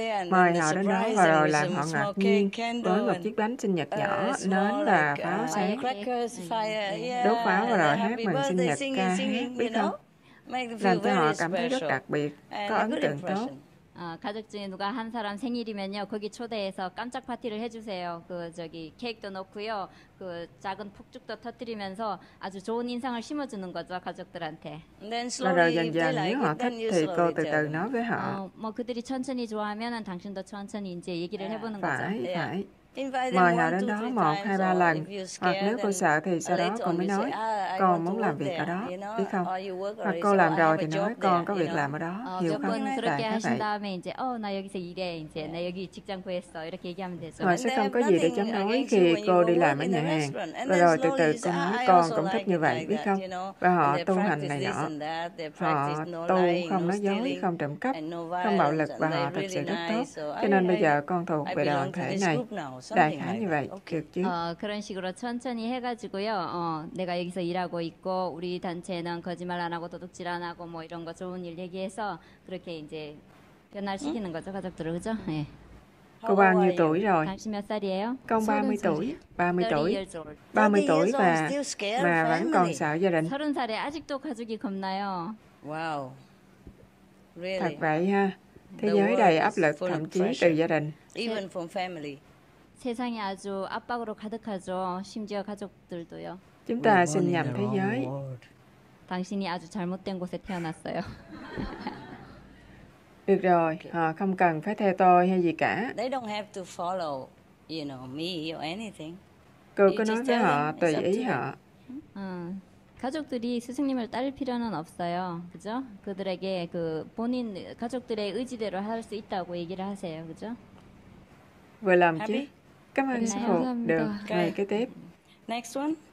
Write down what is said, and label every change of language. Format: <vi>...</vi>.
<vi>Mời họ đến đó và rồi làm họ ngạc nhiên với một chiếc bánh sinh nhật nhỏ, nến và pháo sáng. Đốt pháo và rồi hát mừng sinh nhật, ca hát, biết không? Làm cho họ cảm thấy rất đặc biệt, có ấn tượng tốt.</vi> <ko>가족 중에 누가 한 사람 생일이면요, 거기 초대해서 깜짝 파티를 해주세요. 그 저기 케이크도 넣고요, 그 작은 폭죽도 터뜨리면서 아주 좋은 인상을 심어주는 거죠, 가족들한테.</ko> <vi>Và rồi dần dần nếu họ thích thì cô từ từ nói với họ.</vi> <ko>뭐 그들이 천천히 좋아하면은 당신도 천천히 이제 얘기를 해보는 거죠.</ko> <vi>Phải. Mời họ đến đó 1, 2, 3 lần. Hoặc nếu cô sợ thì sau đó cô mới nói con muốn làm việc ở đó, biết không? Hoặc cô làm rồi thì nói con có việc làm ở đó, hiểu không?</vi> <ko>그렇게</ko> <vi>Đại khái</vi> <ko>하신</ko> <vi>vậy.</vi> <ko>다음에 이제 나 여기서 일해, 이제 나 여기 직장 구했어, 이렇게 얘기하면 되죠.</ko> <vi>Họ sẽ không có gì để chống đối khi cô đi làm ở nhà hàng. Và rồi từ từ cô nói con cũng thích như vậy, biết không? Và họ tu hành này nọ. Họ tu không nói dối, không trộm cắp, không bạo lực và họ thật sự rất tốt. Cho nên bây giờ con thuộc về đoàn thể này. Đại khái như vậy, được chứ?</vi> <ko>그런 식으로 천천히 해가지고요. 내가 여기서 일하고 있고 우리 단체는 거짓말 안 하고 도둑질 안 하고 뭐 이런 거 좋은 일 얘기해서 그렇게 이제 변화시키는 거죠, 가족들을, 그죠? 네.</ko> <vi>Cô bao nhiêu tuổi rồi?</vi> <ko>당신 몇 살이에요?</ko> <vi>Con 30 tuổi. 30 tuổi.</vi> <en>30 years old.</en> <vi>30 tuổi mà vẫn còn sợ gia đình.</vi> <ko>30살에 아직도 가족이 겁나요.</ko> <en>Wow.</en> <vi>Thật vậy ha. Thế giới đầy áp lực, thậm chí từ gia đình.</vi> <en>Even from family.</en> <ko>세상이 아주 압박으로 가득하죠. 심지어 가족들도요.</ko> <vi>Chúng ta sinh nhầm thế giới.</vi> <ko>당신이 아주 잘못된 곳에 태어났어요.</ko> <vi>Được rồi, họ không cần phải theo tôi hay gì cả.</vi> <en>They don't have to follow, me or anything.</en> <vi>Cô cứ nói với họ, tùy ý họ.</vi> <ko>가족들이 스승님을 따를 필요는 없어요. 그죠? 그들에게 그 본인 가족들의 의지대로 할 수 있다고 얘기를 하세요. 그죠?</ko> <vi>Vừa làm chứ. Cảm ơn sư phụ. Được,</vi> <en>Okay.</en> <vi>rồi kế tiếp.</vi> <en>Next one.</en>